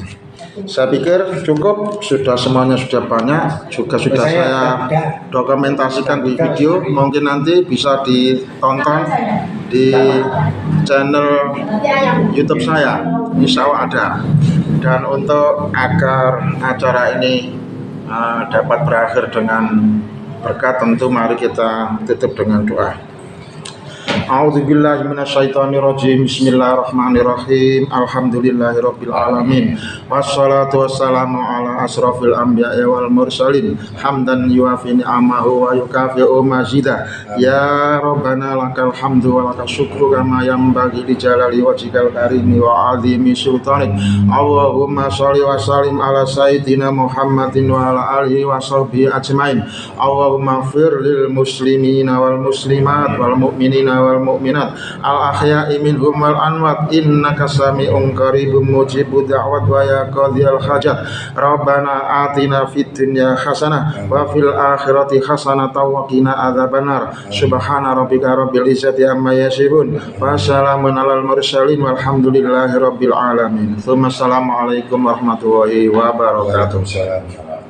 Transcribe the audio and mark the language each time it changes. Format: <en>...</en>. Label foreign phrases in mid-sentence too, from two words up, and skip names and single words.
<id>Saya pikir cukup, semuanya sudah banyak, juga sudah saya dokumentasikan di video, mungkin nanti bisa ditonton di channel YouTube saya,</id> <ar>إن شاء الله</ar> <id>ada. Dan untuk agar acara ini dapat berakhir dengan berkat, tentu mari kita tutup dengan doa.</id> <ar>أعوذ بالله من الشيطان الرجيم. بسم الله الرحمن الرحيم. الحمد لله رب العالمين. والصلاة والسلام على أشرف الأنبياء والمرسلين. حمدا يوافي نعمه ويكافئ مزيده. يا ربنا لك الحمد ولك الشكر كما ينبغي لجلال وجهك الكريم وعظيم سلطانك. اللهم صل وسلم على سيدنا محمد وعلى آله وصحبه أجمعين. اللهم اغفر للمسلمين والمسلمات والمؤمنين والمؤمنات الأحياء منهم والأموات إنك سميع قريب مجيب الدعوات ويا قاضي الحاجات. ربنا آتنا في الدنيا حسنة وفي الآخرة حسنة وقنا عذاب النار. سبحان ربك رب العزة عما يصفون وسلام على المرسلين والحمد لله رب العالمين. السلام عليكم ورحمة الله وبركاته.</ar>